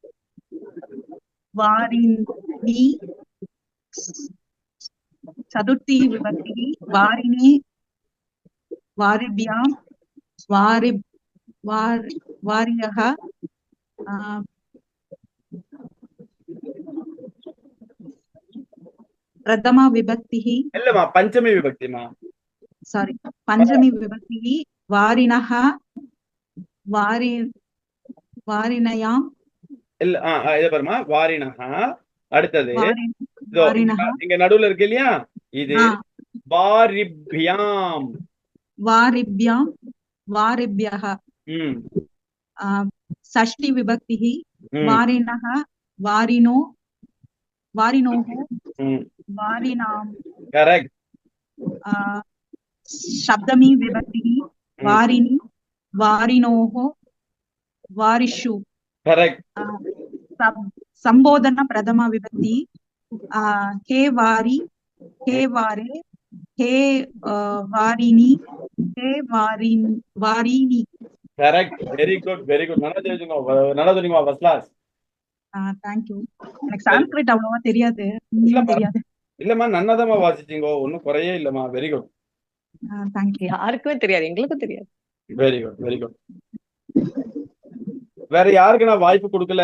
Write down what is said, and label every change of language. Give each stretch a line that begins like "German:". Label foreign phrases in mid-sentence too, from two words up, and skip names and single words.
Sanskrit: वारिणी, चतुर्थी विभक्ति वारिणी वारिभ्यां वार्यः, प्रथमा विभक्ति
Tamil: இல்லம்மா பஞ்சமி விபக்திமா.
Sanskrit: सारी पंचमी विभक्ति वारिणः वारि वारिणयां
Tamil: இல்ல இத பாருமா வாரிணஹா. அடுத்தது இதோ
Sanskrit: वारिणः
Tamil: இங்க நடுவுல இருக்கு இல்லையா, இது வாரிப்யாம்
Sanskrit: वारिभ्यां वारिभ्यः, षष्ठी विभक्ति वारिणः वारिणो वारिणोः वारिणां,
English: करेक्ट.
Sanskrit: सप्तमी विभक्ति वारिणी वारिणोः वारिषु,
English: करेक्ट.
Sanskrit: संबोधन प्रथमा विभक्ति हे वारी हे वारे हे वारिणी हे वारिणी.
English: करेक्ट. very good
Tamil: நல்லா தெரிஞ்சுங்க
English: first class. thank you.
Tamil: எனக்கு சான்ஸ்கிரிட் அவ்வளவா தெரியாது, இங்கிலீஷ் தெரியாது. இல்லம்மா நன்னதமா வாசிச்சீங்க, ஒன்னும் குறையே இல்லம்மா.
English: very good. thank you.
Tamil: யாருக்குமே தெரியாது, எங்களுக்கும் தெரியாது.
English: very good.
Tamil: வேற யாருக்கு நான் வாய்ப்பு கொடுக்கல?